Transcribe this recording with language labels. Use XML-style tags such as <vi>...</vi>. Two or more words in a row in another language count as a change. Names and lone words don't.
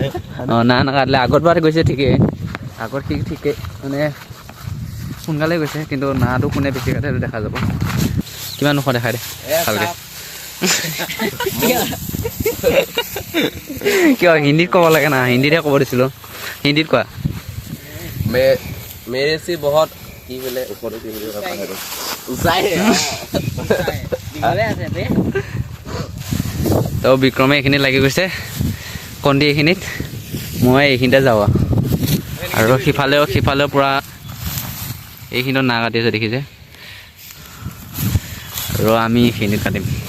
<as>অঁ না নাকাটিলে, আগত বাৰ গৈছে ঠিকেই, আগত সি ঠিকেই মানে সোনকালে গৈছে, কিন্তু নাটো কোনে বেছি কাটে সেইটো দেখা যাব। কিমান ওখ দেখাই দে ভালকৈ। কিয় হিন্দীত ক'ব লাগে না? হিন্দীতহে ক'ব দিছিলোঁ, হিন্দীত কোৱা।</as> <hi>मेरे से बहुत</hi> <as>কি বোলে ওপৰত কি বুলি কয় পাহৰিলো। উচাই তো বিক্ৰমে এইখিনিত লাগি গৈছে, কণ্টি এইখিনিত, মই এইখিনিতে যাওঁ। আৰু সিফালেও পূৰা এইখিনিত না কাটি আছে দেখিছে, আৰু আমি এইখিনিত কাটিম।</as>